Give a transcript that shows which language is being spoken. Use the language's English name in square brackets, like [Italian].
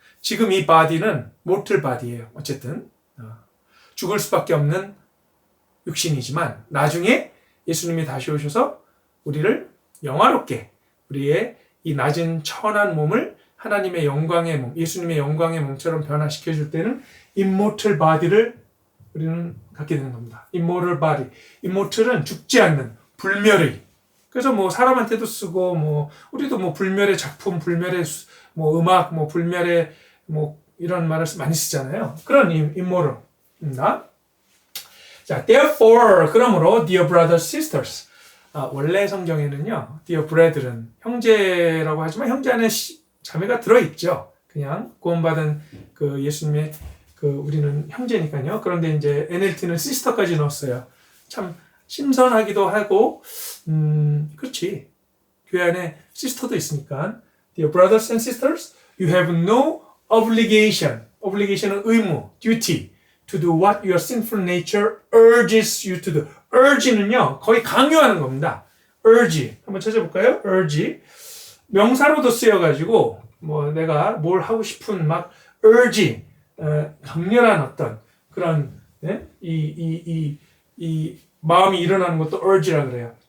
[Korean] 지금 이 body는 mortal body예요. 어쨌든 죽을 수밖에 없는 육신이지만 나중에 예수님이 다시 오셔서 우리를 영화롭게 우리의 이 낮은 천한 몸을 하나님의 영광의 몸, 예수님의 영광의 몸처럼 변화시켜 줄 때는 immortal body를 우리는 갖게 되는 겁니다. immortal body. immortal은 죽지 않는 불멸의. 그래서 뭐 사람한테도 쓰고 뭐 우리도 뭐 불멸의 작품, 불멸의 뭐 음악, 뭐 불멸의 뭐 이런 말을 많이 쓰잖아요. 그런 immortal입니다. [English] 자, therefore [Korean] 그러므로 [English] dear brothers sisters. [Korean] 원래 성경에는요, dear brethren 형제라고 하지만 형제 안에 자매가 들어 있죠. 그냥 구원받은 그 예수님의 그 우리는 형제니까요. 그런데 이제 NLT는 sister까지 넣었어요. 참 신선하기도 하고, 그렇지. 교회 안에 sister도 있으니까. [English] Dear brothers and sisters, you have no obligation. obligation은 [Korean] 의무, [English] duty, to do what your sinful nature urges you to do. [Korean] urge는요, 거의 강요하는 겁니다. urge. 한번 찾아볼까요? urge. 명사로도 쓰여가지고, 뭐 내가 뭘 하고 싶은 막 urge. 강렬한 어떤 그런 네? 이 마음이 일어나는 것도 urge라 그래요.